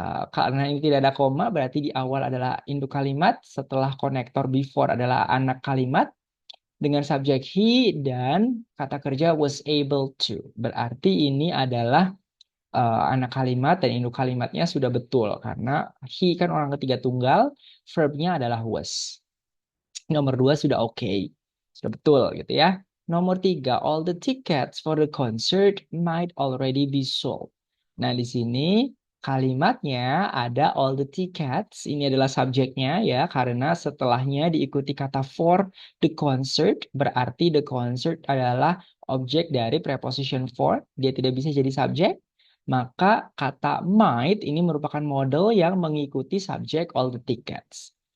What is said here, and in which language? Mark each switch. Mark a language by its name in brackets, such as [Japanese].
[Indonesian] Karena ini tidak ada koma, berarti di awal adalah induk kalimat, setelah konektor before adalah anak kalimat, dengan subjek he dan kata kerja [English] was able to. [Indonesian] Berarti ini adalah anak kalimat dan induk kalimatnya sudah betul, karena he kan orang ketiga tunggal, verbnya adalah was. Nomor 2 sudah oke. Sudah betul gitu ya. Nomor 3, [English] all the tickets for the concert might already be sold. [Indonesian] Nah, di sini kalimatnya ada [English] all the tickets. [Indonesian] Ini adalah subjeknya ya, karena setelahnya diikuti kata [English] for the concert. [Indonesian] Berarti the concert adalah objek dari preposition for. Dia tidak bisa jadi subjek. Maka kata might ini merupakan model yang mengikuti subjek [English] all the tickets.